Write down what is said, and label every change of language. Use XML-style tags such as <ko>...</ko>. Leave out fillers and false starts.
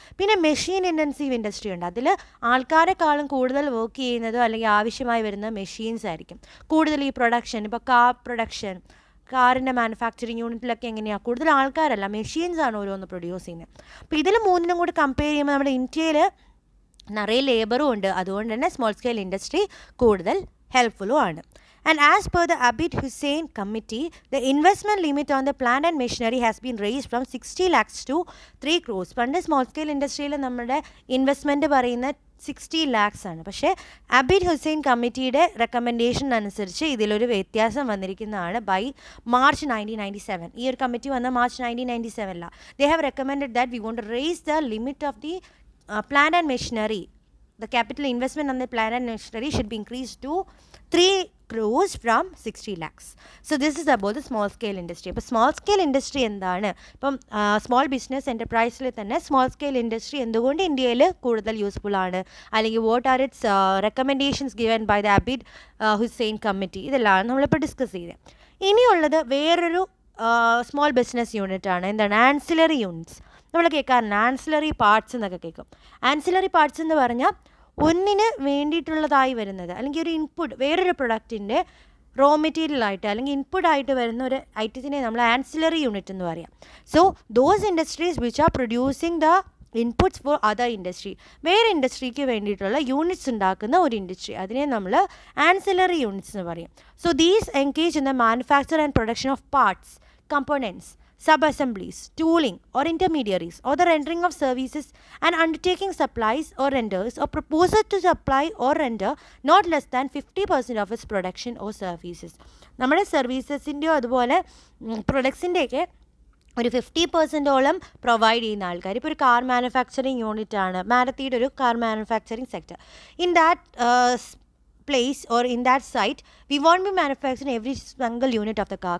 <ml>പിന്നെ machine intensive industry ഉണ്ട്, അതിൽ ആൾക്കാരെക്കാളും കൂടുതൽ വർക്ക് ചെയ്യുന്നതോ അല്ലെങ്കിൽ ആവശ്യമായി വരുന്ന മെഷീൻസ് ആയിരിക്കും കൂടുതൽ. ഈ പ്രൊഡക്ഷൻ, ഇപ്പോൾ കാറിൻ്റെ മാനുഫാക്ചറിങ് യൂണിറ്റിലൊക്കെ എങ്ങനെയാണ്, കൂടുതൽ ആൾക്കാരല്ല, മെഷീൻസാണ് ഓരോന്ന് പ്രൊഡ്യൂസ് ചെയ്യുന്നത്. അപ്പോൾ ഇതിൽ മൂന്നിനും കൂടി കമ്പയർ ചെയ്യുമ്പോൾ നമ്മുടെ ഇന്ത്യയിൽ നിറയെ ലേബറും ഉണ്ട്, അതുകൊണ്ട് തന്നെ സ്മോൾ സ്കെയിൽ ഇൻഡസ്ട്രി കൂടുതൽ ഹെൽപ്ഫുള്ളും ആണ്.</ml> <en>And as per the Abid Hussain Committee, the investment limit on the plant and machinery has been raised from 60 lakhs to 3 crores.</en> <ml>പണ്ട് സ്മോൾ സ്കെയിൽ ഇൻഡസ്ട്രിയിൽ നമ്മുടെ ഇൻവെസ്റ്റ്മെൻറ്റ് പറയുന്ന 60 lakhs ആണ്. പക്ഷേ അബിഡ് ഹുസൈൻ കമ്മിറ്റിയുടെ റെക്കമെൻഡേഷൻ അനുസരിച്ച് ഇതിലൊരു വ്യത്യാസം വന്നിരിക്കുന്നതാണ്.</ml> <en>by March 1997,</en> <ml>ഈ ഒരു കമ്മിറ്റി വന്ന</ml> <en>March 1997 they have recommended that we want to raise the limit of the plant and machinery. The capital investment on the plant and machinery should be increased to 3 crores from 60 lakhs. So this is about the small scale industry.</en> <ml>അപ്പോൾ small scale industry എന്താണ്, ഇപ്പം small business എൻ്റർപ്രൈസിൽ തന്നെ small scale industry എന്തുകൊണ്ട് ഇന്ത്യയിൽ കൂടുതൽ useful ആണ്, അല്ലെങ്കിൽ</ml> <en>what are its recommendations given by the Abid Hussain committee,</en> <ml>ഇതെല്ലാം നമ്മളിപ്പോൾ ഡിസ്കസ് ചെയ്തത്. ഇനിയുള്ളത് വേറൊരു സ്മോൾ ബിസിനസ് യൂണിറ്റ് ആണ്, എന്താണ്, ആൻസിലറി യൂണിറ്റ്സ്. നമ്മൾ കേൾക്കാറുണ്ട് ആൻസിലറി പാർട്സ് എന്നൊക്കെ കേൾക്കും. ആൻസിലറി പാർട്സ് എന്ന് പറഞ്ഞാൽ ഒന്നിന് വേണ്ടിയിട്ടുള്ളതായി വരുന്നത്, അല്ലെങ്കിൽ ഒരു ഇൻപുട്ട്, വേറൊരു പ്രൊഡക്റ്റിൻ്റെ റോ മെറ്റീരിയലായിട്ട് അല്ലെങ്കിൽ ഇൻപുട്ടായിട്ട് വരുന്ന ഒരു ഐറ്റത്തിനെ നമ്മൾ ആൻസിലറി യൂണിറ്റ് എന്ന് പറയാം.</ml> <en>so those industries which are producing the inputs for other industry,</en> <ml>വേറെ ഇൻഡസ്ട്രിക്ക് വേണ്ടിയിട്ടുള്ള യൂണിറ്റ്സ് ഉണ്ടാക്കുന്ന ഒരു ഇൻഡസ്ട്രി, അതിനെ നമ്മൾ ആൻസിലറി യൂണിറ്റ്സ് എന്ന് പറയും.</ml> <en>So these engage in the manufacture and production of parts, components, sub-assemblies, tooling or intermediaries, or the rendering of services and undertaking supplies or renders or proposal to supply or render not less than 50% of its production or services.</en> <ml>നമ്മുടെ സർവീസസിൻ്റെയോ അതുപോലെ പ്രൊഡക്ട്സിൻ്റെയൊക്കെ ഒരു 50% provide ചെയ്യുന്ന ആൾക്കാർ. ഇപ്പോൾ ഒരു car manufacturing unit ആണ്, മാരുതിയുടെ ഒരു car manufacturing sector.</ml> <en>In that place or in that site we won't be manufacturing every single unit of the car.</en>